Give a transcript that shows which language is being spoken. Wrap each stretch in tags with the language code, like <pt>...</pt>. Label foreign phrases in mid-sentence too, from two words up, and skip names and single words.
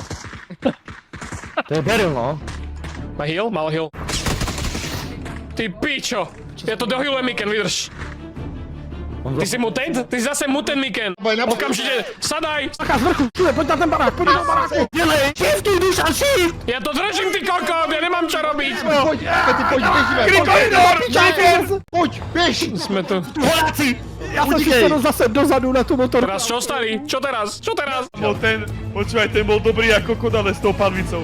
<sk>To je Beryl, no. Má heal? Mal heal. Ty pičo! Ja to dohealujem, Miken, vydrž. Ty si mutant? Ty si zase mutant, Miken. Okamžite, sadaj!</sk> <cs>Taká z vrchu, čuje, pojď na ten barák, pojď na baráku. Dělej, shift,</cs> <sk>duša, shift! Ja to držím, ty kokot, ja nemám čo robiť.</sk> <cs>Pojď, pojď, běžíme. Pojď, běž.</cs> <sk>Sme tu. Voláci!</sk> <cs>Já jsem chycenou zase dozadu na tu motorku.</cs> <sk>Teraz čo, starý? Čo teraz? Čo teraz? Počúvaj, ten bol dobrý ako kodale s tou panvicou.</sk>